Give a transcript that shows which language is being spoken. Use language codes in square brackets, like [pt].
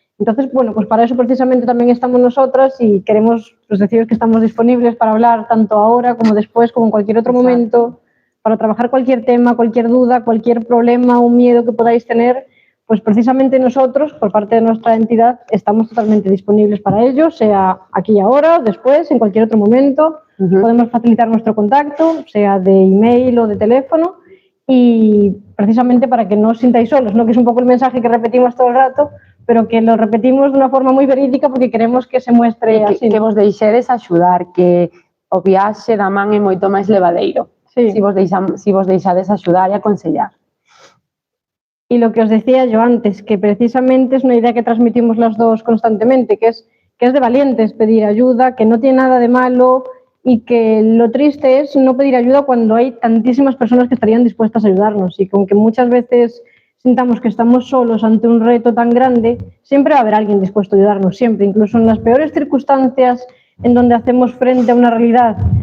[es] Entonces, bueno, pues para eso precisamente también estamos nosotras y queremos pues, deciros que estamos disponibles para hablar tanto ahora como después, como en cualquier otro momento, para trabajar cualquier tema, cualquier duda, cualquier problema o miedo que podáis tener, pues precisamente nosotros, por parte de nuestra entidad, estamos totalmente disponibles para ello, sea aquí y ahora, después, en cualquier otro momento. Podemos facilitar nuestro contacto, sea de email o de teléfono, y precisamente para que no os sintáis solos, ¿no?, que es un poco el mensaje que repetimos todo el rato, pero que lo repetimos [gl] de unha forma moi verídica [es] porque queremos que se muestre así. [gl] Que vos deixedes axudar, que o viaxe da man é moito máis levadeiro. Sí. Si vos deixades axudar e aconsellar. [es] Y lo que os decía yo antes, que precisamente es una idea que transmitimos las dos constantemente, que es de valientes pedir ayuda, que no tiene nada de malo y que lo triste es no pedir ayuda cuando hay tantísimas personas que estarían dispuestas a ayudarnos, y que aunque muchas veces sintamos que estamos solos ante un reto tan grande, siempre va a haber alguien dispuesto a ayudarnos, siempre, incluso en las peores circunstancias en donde hacemos frente a una realidad